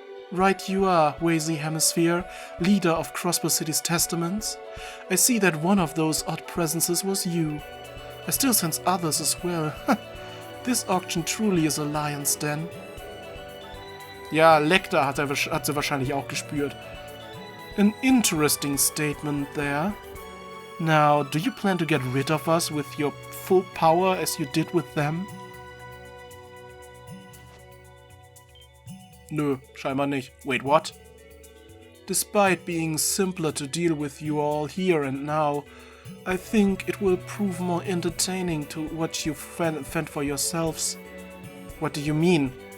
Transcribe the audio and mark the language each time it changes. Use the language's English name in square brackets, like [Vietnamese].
[English] Right you are, Wazy Hemisphere, leader of Crossbell City's Testaments. I see that one of those odd presences was you. I still sense others as well. This auction truly is a lion's den. [German] Ja, Lecter hat sie wahrscheinlich auch gespürt. An interesting statement there. Now, do you plan to get rid of us with your full power as you did with them? Nö, scheinbar nicht. [English] Wait, what? Despite being simpler to deal with you all here and now, I think it will prove more entertaining to watch you fend for yourselves. What do you mean?